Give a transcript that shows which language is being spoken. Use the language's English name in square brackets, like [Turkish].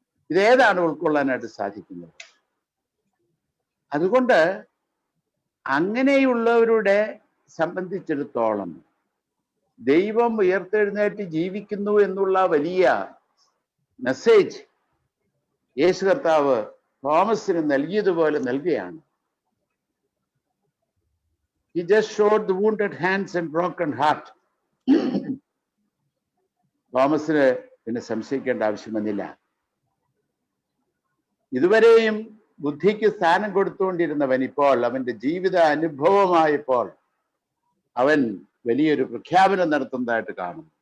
[Malayalam] ഇതേതാണ് ഉൾക്കൊള്ളാനായിട്ട് സാധിക്കുന്നത്? അതുകൊണ്ട് അങ്ങനെയുള്ളവരുടെ സംബന്ധിച്ചിടത്തോളം ദൈവം ഉയർത്തെഴുന്നേറ്റ് ജീവിക്കുന്നു എന്നുള്ള വലിയ മെസ്സേജ് യേശു കർത്താവ് തോമസിന് നൽകിയതുപോലെ നൽകുകയാണ്. [English] He just showed the wounded hands and broken heart. [Malayalam] തോമസിന് പിന്നെ സംശയിക്കേണ്ട ആവശ്യം വന്നില്ല. ഇതുവരെയും ബുദ്ധിക്ക് സ്ഥാനം കൊടുത്തുകൊണ്ടിരുന്നവൻ ഇപ്പോൾ അവന്റെ ജീവിത അനുഭവമായപ്പോൾ അവൻ വലിയൊരു പ്രഖ്യാപനം നടത്തുന്നതായിട്ട് കാണും.